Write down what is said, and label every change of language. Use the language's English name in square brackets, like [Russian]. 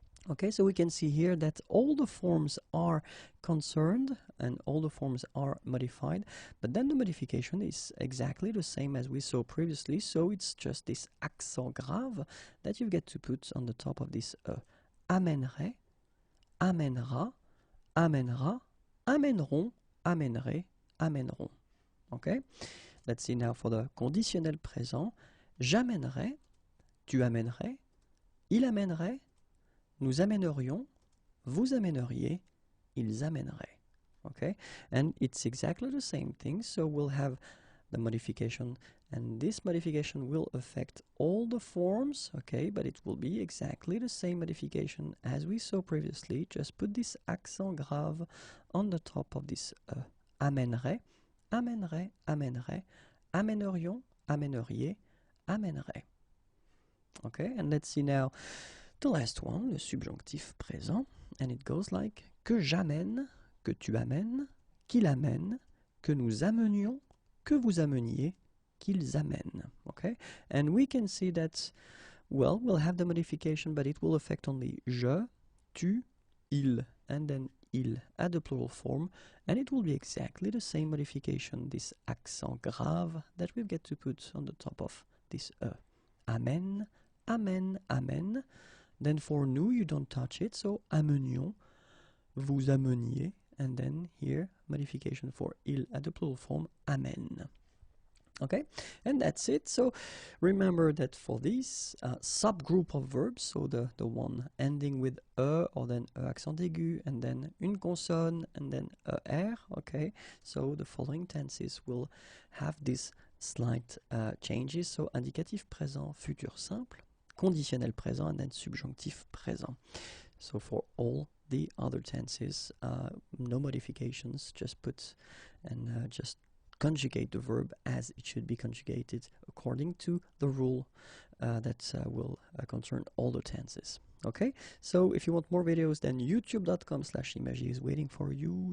[English] Okay, so we can see here that all the forms are concerned and all the forms are modified, but then the modification is exactly the same as we saw previously, so it's just this accent grave that you get to put on the top of this [French] amènerai, amènera, amènera, amèneront, amènerai, amèneront. [English] Okay, let's see now for the conditionnel présent. [French] J'amènerai, tu amènerais, il amènerait, nous amènerions, vous amèneriez, ils amèneraient. [English] Okay, and it's exactly the same thing, so we'll have the modification, and this modification will affect all the forms, okay, but it will be exactly the same modification as we saw previously. Just put this accent grave on the top of this [French] amènerait, amènerait, amènerait, amènerions, amèneriez, amènerait. [English] Okay, and let's see now the last one, le subjonctif présent, and it goes like [French] que j'amène, que tu amènes, qu'il amène, que nous amenions, que vous ameniez, qu'ils amènent. [English] Okay, and we can see that, well, we'll have the modification, but it will affect only je, tu, il, and then il at the plural form, and it will be exactly the same modification, this accent grave that we get to put on the top of this [French] amène, amène, amène. [English] Then for nous, you don't touch it, so amenions, vous ameniez, and then here, modification for il at the plural form, amène. Okay, and that's it. So remember that for this subgroup of verbs, so the one ending with or then accent aigu, and then une consonne, and then r, okay, so the following tenses will have these slight changes. So indicatif présent, futur simple, conditionnel présent, and then subjonctif présent. So for all the other tenses, no modifications, just put and just conjugate the verb as it should be conjugated according to the rule that will concern all the tenses. Okay, so if you want more videos, then youtube.com/imagier is waiting for you.